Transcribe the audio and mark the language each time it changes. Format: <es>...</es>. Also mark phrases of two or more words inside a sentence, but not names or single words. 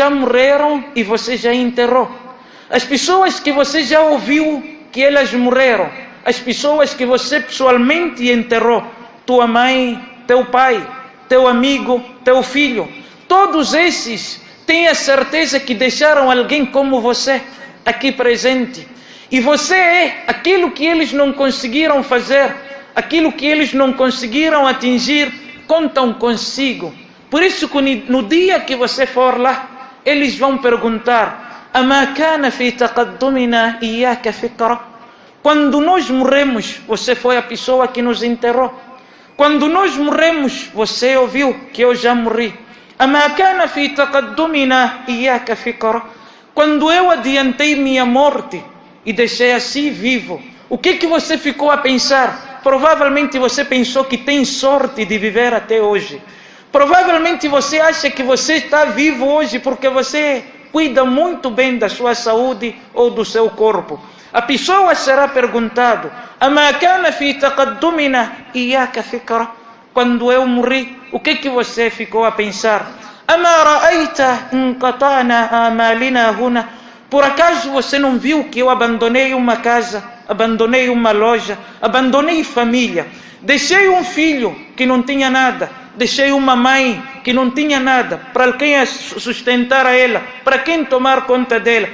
<pt>já morreram e você já enterrou, as pessoas que você já ouviu que elas morreram, as pessoas que você pessoalmente enterrou, tua mãe, teu pai, teu amigo, teu filho, todos esses têm a certeza que deixaram alguém como você aqui presente, e você é aquilo que eles não conseguiram fazer, aquilo que eles não conseguiram atingir, contam consigo. Por isso que no dia que você for lá, eles vão perguntar</pt> <ar>أما كان في تقدمنا إياك فكرة.</ar> <pt>Quando nós morremos, você foi a pessoa que nos enterrou. Quando nós morremos, você ouviu que eu já morri.</pt> <ar>أما كان في تقدمنا إياك فكرة.</ar> <pt>Quando eu adiantei minha morte e deixei assim vivo, o que você ficou a pensar? Provavelmente você pensou que tem sorte de viver até hoje. Provavelmente você acha que você está vivo hoje porque você cuida muito bem da sua saúde ou do seu corpo. A pessoa será perguntado:</pt> <ar>أما كان في تقدمنا إياك فكرة.</ar> <pt>Quando eu morri, o que você ficou a pensar?</pt> <ar>أما رأيت انقطعنا أعمالنا هنا.</ar> <pt>Por acaso você não viu que eu abandonei uma casa, abandonei uma loja, abandonei família, deixei um filho que não tinha nada, deixei uma mãe que não tinha nada, para quem sustentar a ela, para quem tomar conta dela.</pt>